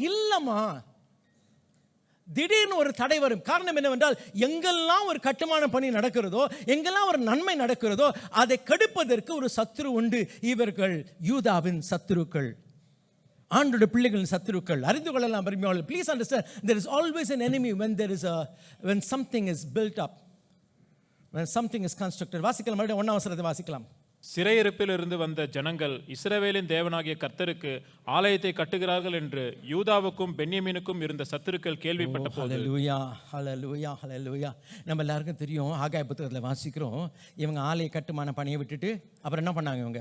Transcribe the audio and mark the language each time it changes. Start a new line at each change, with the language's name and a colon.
Tamil: இல்லைம்மா, திடீர்னு ஒரு தடை வரும். காரணம் என்னவென்றால், எங்கெல்லாம் ஒரு கட்டுமான பணி நடக்கிறதோ, எங்கெல்லாம் ஒரு நன்மை நடக்கிறதோ, அதை கெடுப்பதற்கு ஒரு சத்துரு உண்டு. இவர்கள் யூதாவின் சத்துருக்கள், ஆண்டோட பிள்ளைகளின் சத்துருக்கள். அறிந்து கொள்ளலாம்.
English: Please understand, there is always an enemy when something is built up, when something is constructed.
Tamil: வாசிக்கலாம், மறுபடியும் 1 வசனத்தை வாசிக்கலாம். சிறையிருப்பில் இருந்து வந்த ஜனங்கள் இஸ்ரவேலின் தேவனாகிய கர்த்தருக்கு ஆலயத்தை கட்டுகிறார்கள் என்று யூதாவுக்கும் பென்யமீனுக்கும் இருந்த சத்துருக்கள் கேள்விப்பட்ட போது, ஹல்லேலூயா, ஹல்லேலூயா, ஹல்லேலூயா. நம்ம எல்லாருக்கும் தெரியும், ஆகாய புத்தகத்தில் வாசிக்கிறோம், இவங்க ஆலய கட்டுமான பணியை விட்டுட்டு அப்புறம் என்ன பண்ணாங்க?